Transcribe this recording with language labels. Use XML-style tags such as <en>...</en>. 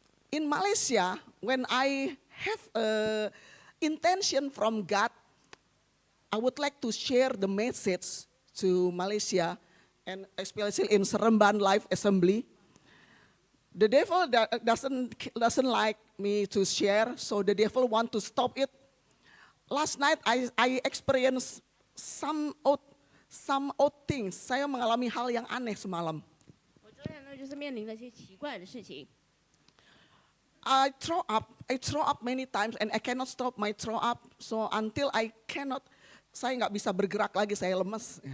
<en>In Malaysia, when I have intention from God, I would like to share the message to Malaysia and especially in Seremban Life Assembly. The devil doesn't like me to share, so the devil want to stop it. Last night I experienced some odd things.</en> <id>Saya mengalami hal yang aneh semalam.</id> <zh>我昨天呢，就是面临了一些奇怪的事情。</zh> <en>I throw up many times and I cannot stop my throw up. So until</en> <id>saya nggak bisa bergerak lagi, saya lemes.</id>